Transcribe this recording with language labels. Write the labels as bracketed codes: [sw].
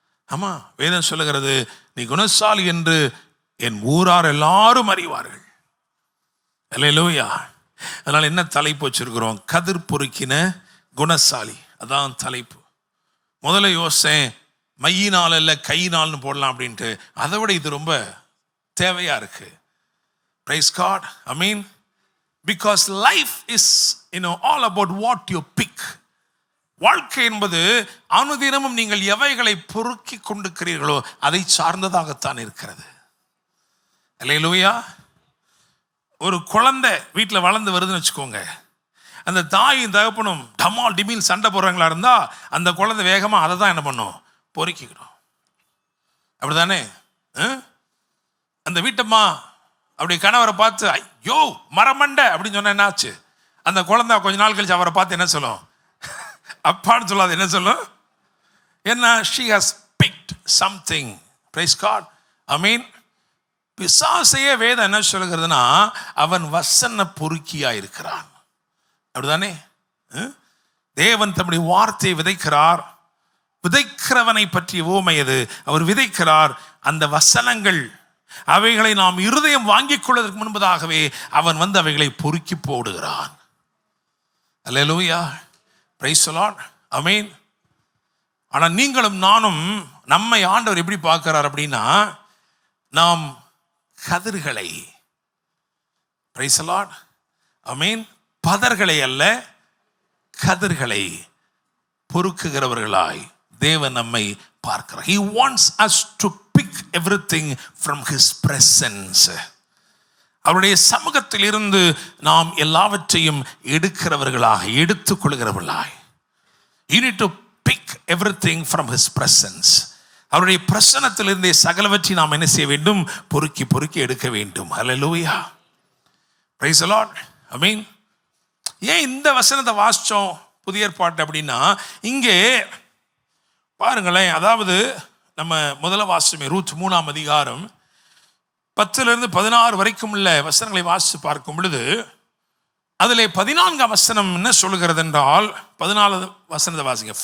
[ta] ஆமா, வேதம் சொல்லுகிறது, நீ குணசாலி என்று என் ஊரார் எல்லாரும் அறிவார்கள். அல்லேலூயா. அதனால என்ன தலைப்பு வச்சிருக்கிறோம்? கதிர் பொறுக்கின குணசாலி. அதான் தலைப்பு. முதல்ல யோசனை மையினால் இல்லை கையினால்னு போடலாம் அப்படின்ட்டு. அதை விட இது ரொம்ப தேவையா இருக்கு. [en] Praise God. I mean, because life is, all about what you pick. [ta] வாழ்க்கை என்பது அனுதினமும் நீங்கள் எவைகளை பொறுக்கி கொண்டிருக்கிறீர்களோ அதை சார்ந்ததாகத்தான் இருக்கிறது. அல்லேலூயா. ஒரு குழந்தை வீட்டில் வளர்ந்து வருதுன்னு வச்சுக்கோங்க, அந்த தாயும் தகப்பனும் டமால் டிமில் சண்டை போடுறாங்களா இருந்தா அந்த குழந்தை வேகமா அதை தான் என்ன பண்ணும், பொறுக்கிக்கணும். அப்படிதானே? அந்த வீட்டம்மா அப்படி கணவரை பார்த்து ஐயோ மரமண்டை அப்படின்னு சொன்ன என்ன ஆச்சு? அந்த குழந்தை கொஞ்ச நாள் கழிச்சு அவரை பார்த்து என்ன சொல்லும்? அப்பான்னு சொல்லாது, என்ன சொல்லும்? என்ன? [en] she has picked something. Praise God. I mean, [ta] பிசாசையே வேதம் என்ன சொல்லுகிறதுனா அவன் வசன பொறுக்கியா இருக்கிறான். அப்படிதானே? தேவன் தம்முடைய வார்த்தையை விதைக்கிறார். விதைக்கிறவனை பற்றிய உவமை அது. அவர் விதைக்கிறார். அந்த வசனங்கள் அவைகளை நாம் இருதயம் வாங்கிக் கொள்வதற்கு முன்பதாகவே அவன் வந்து அவைகளை பொறுக்கி போடுகிறான். அல்லேலூயா. Praise the Lord. ஆமென். ஆனா நீங்களும் நானும் நம்மை ஆண்டவர் எப்படி பார்க்கிறார் அப்படின்னா, நாம் கதிர்களை, பிரைஸ் தி லார்ட், ஆமென், பதர்களை அல்ல கதிர்களை பொறுக்குகிறவர்களாய் தேவன் நம்மை பார்க்கிறார். [en] He wants us to pick everything from his presence. [ta] அவருடைய சமூகத்தில் இருந்து நாம் எல்லாவற்றையும் எடுக்கிறவர்களாக, எடுத்துக்கொள்கிறவர்களாய். [en] You need to pick everything from his presence. [ta] அவருடைய பிரசன்னத்தில் இருந்தே சகலவற்றை நாம் என்ன செய்ய வேண்டும்? பொறுக்கி பொறுக்கி எடுக்க வேண்டும். ஹல்லேலூயா. Praise the Lord. ஆமென். ஏன் இந்த வசனத்தை வாசிச்சோம் புதிய ஏற்பாட்டு அப்படின்னா, இங்கே பாருங்களேன், அதாவது நம்ம முதல்ல வாசிச்சோமே ரூத் 3ஆம் அதிகாரம் 10 to 16 வரைக்கும் உள்ள வசனங்களை வாசித்து பார்க்கும் பொழுது அதிலே 14ஆம் வசனம் என்ன சொல்லுகிறது என்றால், 14வது வசனத்தை வாசிங்க.